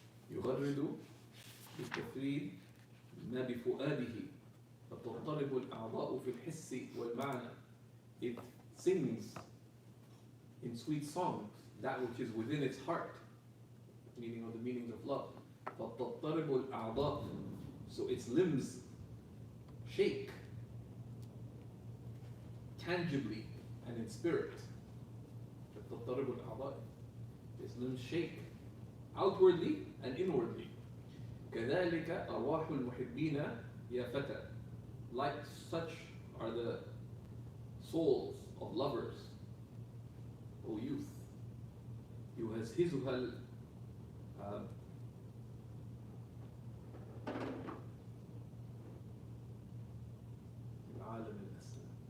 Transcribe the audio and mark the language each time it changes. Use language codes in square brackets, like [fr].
[ar] يغرد بالتفريد ما بفؤاده فتضطرب الأعضاء في الحس والمعنى. [en] It sings in sweet songs that which is within its heart, meaning of the meanings of love. [ar] فتضطرب الأعضاء, [en] so its limbs shake tangibly and in spirit. [ar] فتضطرب الأعضاء, [en] its limbs shake outwardly and inwardly. [ar] كذلك أرواح المحبين يا فتى. [en] Like such are the souls of lovers, O youth. [ar] يهزهزها العالم الأسنى.